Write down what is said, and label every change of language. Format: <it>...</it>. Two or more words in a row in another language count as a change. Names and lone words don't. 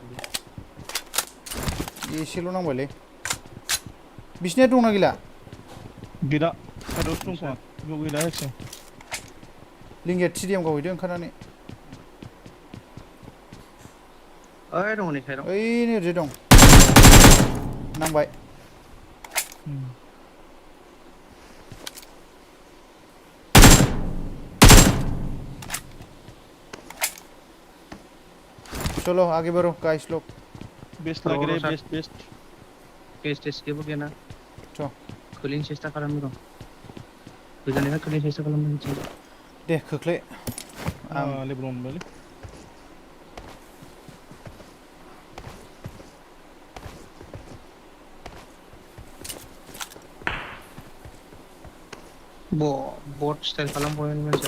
<brx>एसेल' नांबायलै बिसिनिया दंना गैला गैला साइडआवसो दं खोमा बेयाव गैला हेसे लिंगिया TDM गावहैदो ओंखारनानै ओइ दङ नै साइडआव ओइ नै ओरैजाय दं नांबाय</brx> <hi>चलो आगे बढ़ो गाइस लोग</hi> <as>बेस्ट लागे रे बेस्ट</as> <brx>टेस्ट केबो गैयाना थ' खोलैनो सेस्था खालामो र' गोजाननिफ्राय खोलैनो सेस्था खालामनो दे खोख्लै आं लेब्र मोनबायलै बट स्टाइल खालामबाय मानसिया</brx>